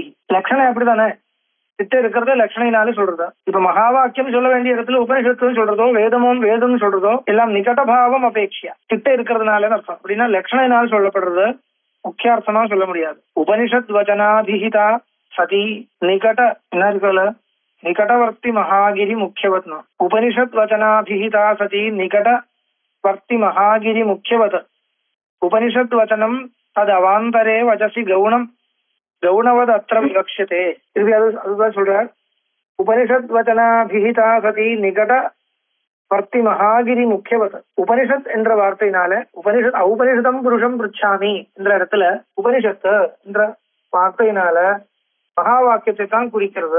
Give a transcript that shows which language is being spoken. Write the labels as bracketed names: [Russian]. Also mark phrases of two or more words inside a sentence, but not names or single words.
[Tamil] லட்சணம் எப்படிதானே கிட்ட இருக்கிறத லட்சணையினாலே சொல்றது. இப்ப மகா வாக்கியம் சொல்ல வேண்டிய இடத்துல உபனிஷத்து சொல்றதோ வேதம்னு சொல்றதோ எல்லாம் [Sanskrit] निकटभावम् अपेक्ष्य [Tamil] கிட்ட இருக்கிறதுனால அர்த்தம். அப்படின்னா லட்சணையினால் சொல்லப்படுறது முக்கியார்த்தமா சொல்ல முடியாது. [Sanskrit] उपनिषद् वचनाभिहिता सती निकट [Tamil] என்ன இருக்குல்ல [Sanskrit] निकटवर्ती महागिरि मुख्यवत् न उपनिषद वचनाभिहिता सती निकटवर्ती महागिरि मुख्यवत् उपनिषद वचनम तदवांतरे वचसी गौणम गौणवद अत्र विवक्ष्यते [Tamil] அதுதான் சொல்றார். [Sanskrit] उपनिषद् वचनाभिहिता सती निकट वर्ति महागिरि मुख्यवत्. [Tamil] உபனிஷத் என்ற வார்த்தையினால உபனிஷத் [Sanskrit] औपनिषदं पुरुषं पृच्छामि [Tamil] என்ற இடத்துல உபனிஷத்து என்ற வார்த்தையினால மகா வாக்கியத்தை தான் குறிக்கிறது.